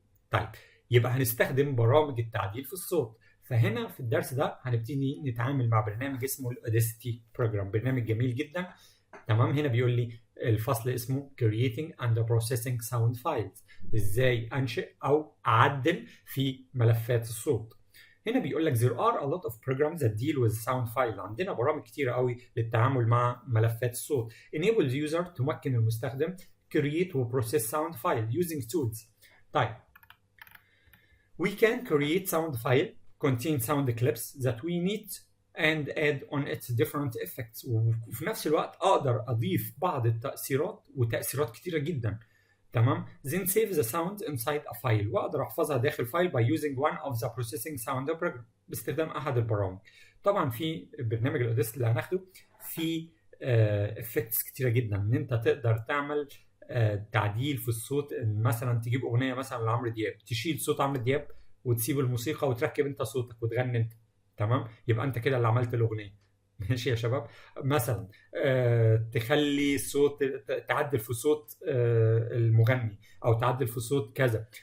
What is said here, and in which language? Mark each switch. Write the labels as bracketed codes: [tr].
[ar] طيب يبقى هنستخدم برامج التعديل في الصوت. فهنا في الدرس ده هنبتدي نتعامل مع برنامج اسمه الاوديسيتي بروجرام، برنامج جميل جدا. تمام، هنا بيقول لي الفصل اسمه [en] Creating and Processing Sound Files، [ar] ازاي انشئ او اعدل في ملفات الصوت. هنا بيقول لك [en] there are a lot of programs that deal with sound file. [ar] عندنا برامج كتيرة قوي للتعامل مع ملفات الصوت. [en] Enable user [ar] تمكن المستخدم [en] create و process sound file using tools. طيب we can create sound file contain sound clips that we need and add on its different effects. [ar] وفي نفس الوقت اقدر اضيف بعض التأثيرات وتأثيرات كتيرة جدا. [en] تمام، then save the sound inside a file، [ar] واقدر احفظها داخل فايل [en] by using one of the processing sound program، [ar] باستخدام احد البرامج. طبعا في برنامج الاوديسيتي اللي هناخده في effects كتيرة جدا، ان انت تقدر تعمل تعديل في الصوت. مثلا تجيب اغنيه مثلا لعمرو دياب، تشيل صوت عمرو دياب وتسيب الموسيقى وتركب انت صوتك وتغني انت. تمام، يبقى انت كده اللي عملت الاغنيه. ماشي يا شباب. مثلا تخلي صوت، تعدل في صوت المغني او تعدل في صوت كذا.